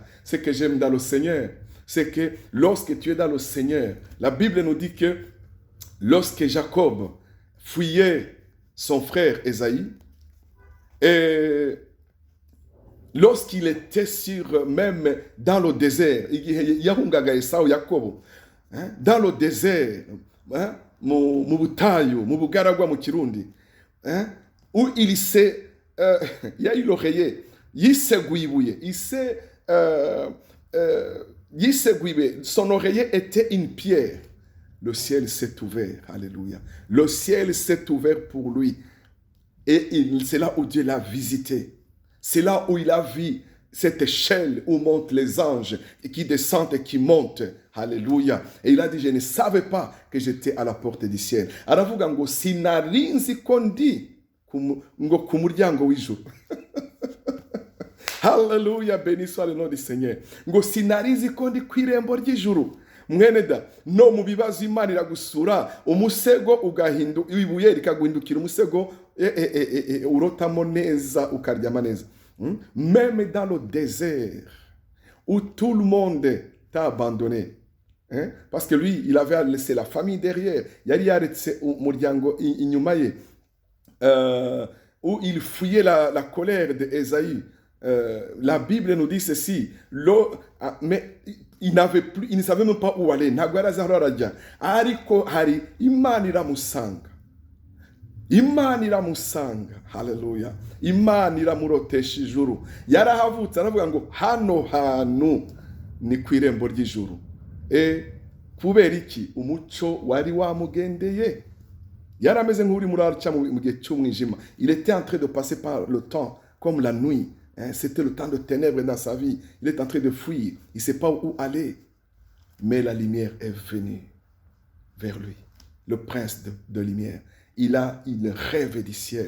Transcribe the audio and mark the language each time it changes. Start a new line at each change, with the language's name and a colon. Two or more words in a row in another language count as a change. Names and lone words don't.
French: Ce que j'aime dans le Seigneur, c'est que lorsque tu es dans le Seigneur, la Bible nous dit que lorsque Jacob fuyait son frère Ésaïe, et lorsqu'il était même dans le désert, dans le désert,
Kinyarwanda: mu butayu, mu bugaragwa mu Kirundi,
French: où il s'est, il y a eu l'oreiller, il s'est guibouillé, son oreiller était une pierre. le ciel s'est ouvert. Alléluia. Le ciel s'est ouvert pour lui. Et c'est là où Dieu l'a visité. C'est là où il a vu cette échelle où montent les anges et qui descendent et qui montent. Alléluia. Et il a dit, je ne savais pas que j'étais à la porte du ciel.
Kinyarwanda: Aravuga ngo sinarinzi ko ndi ngo ku muryango w'ijuru.
French: Alléluia, béni soit le nom du Seigneur.
Kinyarwanda: Ngo sinarizi ko ndi ku irembo ry'ijuru. Mwene da, no mu bibazo Imana iragusura, umusego ibuye rikaguhindukira umusego urotamo neza, ukaryama neza.
French: Même dans le désert, où tout le monde t'a abandonné. Hein? Parce que lui, il avait laissé la famille derrière. Yari yaretse umuryango inyuma ye. Où il fuyait la colère d'Ésaü. La Bible nous dit ceci. Mais il ne savait même pas où aller.
Kinyarwanda: Ntabwo yari azi aho arajya. Ariko hari Imana iramusanga. Imana iramusanga. Haleluya. Imana iramurotesha ijuru. Yarahavutse aravuga ngo hano hantu ni ku irembo ry'ijuru. Kubera iki? Umucyo wari wamugendeye. Yarameze nk'uri muri araca mu gihe cy'umwijima.
French: Il était en train de passer par le temps comme la nuit. C'était le temps de ténèbres dans sa vie. Il est en train de fuir. Il ne sait pas où aller. Mais la lumière est venue vers lui. Le prince de lumière. Il a une rêve du ciel.